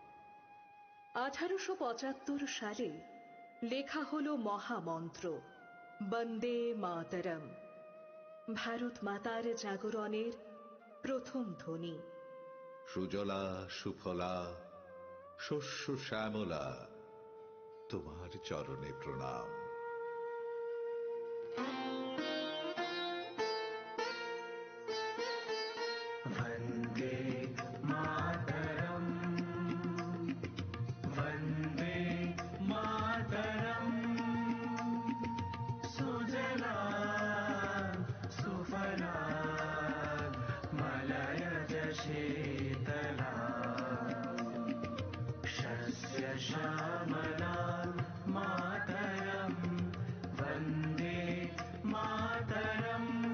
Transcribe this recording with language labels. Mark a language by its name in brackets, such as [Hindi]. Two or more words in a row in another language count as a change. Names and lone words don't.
[Bangla] 1875 সালে লেখা হলো মহামন্ত্র বন্দে মাতরম, ভারত মাতার জাগরণের প্রথম ধ্বনি। সুজলা সুফলা শস্য শ্যামলা, তোমার চরণে প্রণাম। [Sanskrit] वन्दे मातरम्, वन्दे मातरम्। सुजलां सुफलां मलयज शीतलां, शस्य श्यामलां मातरम्, वन्दे मातरम्।